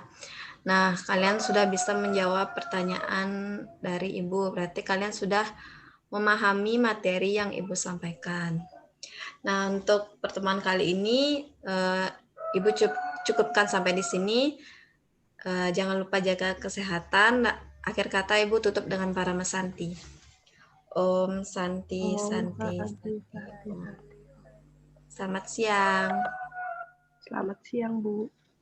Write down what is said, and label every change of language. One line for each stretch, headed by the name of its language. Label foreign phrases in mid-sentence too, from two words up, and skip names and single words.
Indonesian: Nah, kalian sudah bisa menjawab pertanyaan dari Ibu. Berarti kalian sudah memahami materi yang Ibu sampaikan. Nah, untuk pertemuan kali ini, Ibu cukupkan sampai di sini. Jangan lupa jaga kesehatan. Akhir kata Ibu tutup dengan para mesanti.
Sanskrit: Om Santi Santi.
Indonesian: Selamat siang. Selamat siang, Bu.